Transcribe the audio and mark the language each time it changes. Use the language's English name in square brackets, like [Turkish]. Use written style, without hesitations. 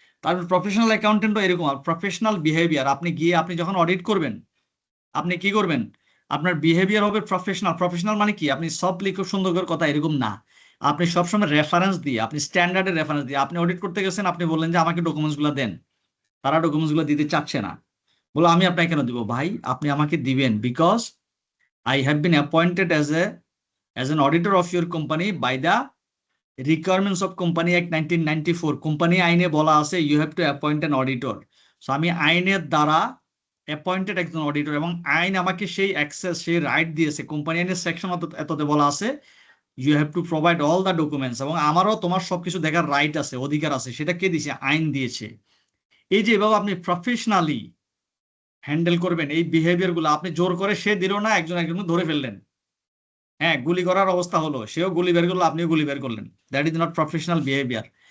[Bangla] তারপর প্রফেশনাল অ্যাকাউন্টেন্টও এরকম। আর professional behaviour, আপনি গিয়ে আপনি যখন অডিট করবেন, আপনি কি করবেন, আপনার বিহেভিয়ার হবে প্রফেশনাল। প্রফেশনাল মানে কি, আপনি সব লিখে সুন্দর করে কথা এরকম না, আপনি সবসময় রেফারেন্স দিয়ে, আপনি স্ট্যান্ডার্ডের রেফারেন্স দিয়ে। আপনি অডিট করতে গেছেন, আপনি বললেন যে আমাকে ডকুমেন্টস গুলো দেন, তারা ডকুমেন্টস গুলো দিতে চাচ্ছে না, বলো আমি আপনাকে কেন দিব? ভাই আপনি আমাকে দিবেন [English] Because I have been appointed as an auditor of your company by the requirements of Company Act 1994. [Bangla] Company আইনে বলা আছে [English] you have to appoint an auditor. [Bangla] So আমি আইনের দ্বারা অ্যাপয়েন্টেড একজন অডিটর, এবং আইন আমাকে সেই অ্যাক্সেস, সেই রাইট দিয়েছে। কোম্পানি আইনের সেকশন এততে বলা আছে [English] you have to provide all the documents, [Bangla] এবং আমারও তোমার সবকিছু দেখার রাইট আছে, অধিকার আছে। সেটা কে দিয়েছে? আইন দিয়েছে। এই যে এভাবে আপনি প্রফেশনালি হ্যান্ডেল করবেন এই বিহেভিয়ার গুলো, আপনি জোর করে সে দিল না, একজন ধরে ফেললেন, হ্যাঁ গুলি করার অবস্থা হলো, সেও গুলি বের করলো, আপনিও গুলি বের করলেন, [English] That is not professional behaviour.